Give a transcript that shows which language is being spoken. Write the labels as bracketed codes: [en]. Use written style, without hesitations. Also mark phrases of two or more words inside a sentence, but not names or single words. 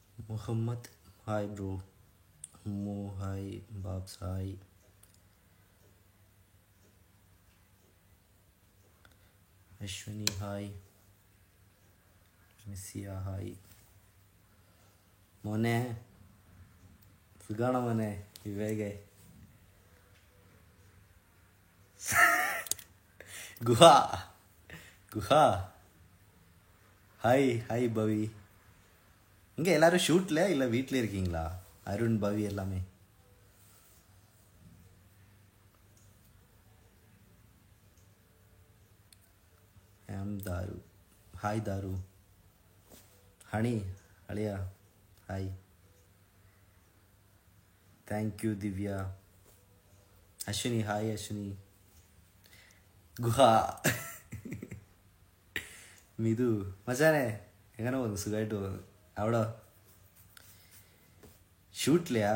[en] Muhammad, hi bro. Mo, hi. Babs, hi. Ashwini, hi. Missia, hi. [ml] മോനെ സുഖാണോ മോനെ വിവേകെ குஹா குஹா ஹாய் ஹாய் பவி. [ta] இங்கே எல்லாரும் ஷூட்டில் இல்லை வீட்டில் இருக்கீங்களா? அருண் பவி எல்லாமே. தாரு ஹாய் தாரு. ஹனி அலியா ஹாய். தேங்க்யூ திவ்யா. அஸ்வினி ஹாய் அஸ்வினி. [ml] குஹா മിതു മച്ചാനെ എങ്ങനെ പോകുന്നു? സുഖമായിട്ട് പോകുന്നു. അവിടെ ஷூட்லையா?